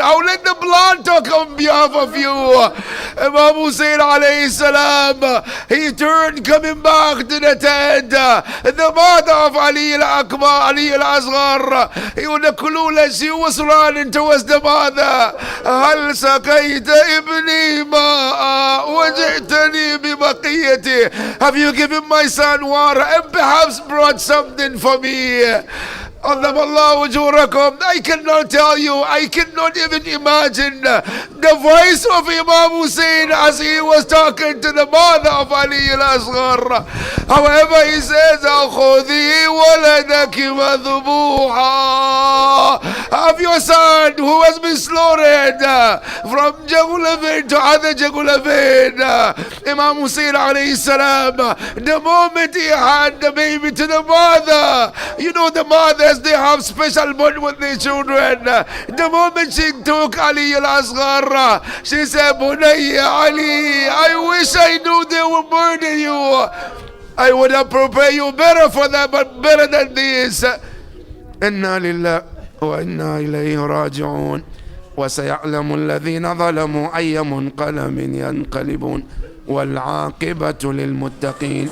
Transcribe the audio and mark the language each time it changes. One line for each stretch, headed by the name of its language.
English: I'll let the blood talk on behalf of you. Imam Hussain alayhi salam, he turned coming back to the tent. The mother of Ali al-Akbar, Ali al-Asghar, she was running towards the mother.
Arabic: هل سقيت ابني ماء وجئتني ببقيته.
English: Have you given my son water and perhaps brought something for me? I cannot tell you, I cannot even imagine the voice of Imam Hussain as he was talking to the mother of Ali al-Asghar. However, he says,
Arabic: خُذِي وَلَدَكِ مَذْبُوحًا.
English: Have your son who has been slaughtered from Jagulavin to other Jagulavin. Imam Hussain alayhi salam, the moment he had the baby to the mother, you know the mother, they have special bond with their children. The moment she took Ali al-Asghar, she said, Bunayya Ali, I wish I knew they would murder you. I would have prepared you better for that, but better than this.
Arabic: Inna lillah wa inna ilayhi raji'un. وسيعلم الذين ظلموا أي منقلب ينقلبون والعاقبة للمتقين.